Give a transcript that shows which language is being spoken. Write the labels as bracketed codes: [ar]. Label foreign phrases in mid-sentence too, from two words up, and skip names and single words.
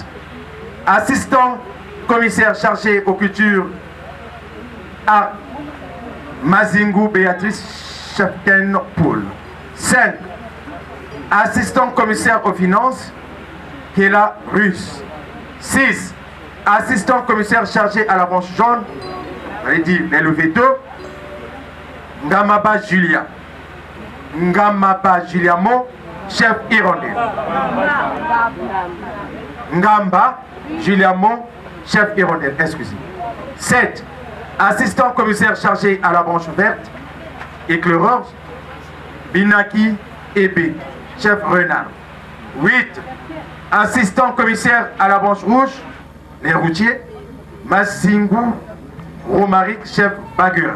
[fr] Assistant commissaire chargé aux cultures, à Mazingu Béatrice, chef Ken Poul. 5. Assistant commissaire aux finances, Kela Russe. 6. Assistant commissaire chargé à la branche jaune, j'allais dire les Leveto, Ngamaba Julia. Ngamaba Juliamo, chef Hirondelle. Ngamba Juliamo, chef Hirondelle, excusez. 7. Assistant commissaire chargé à la branche verte, éclaireur, Binaki Ebe, chef Renard. 8. Assistant commissaire à la branche rouge, les routiers, Massingu Romaric, chef Bagura.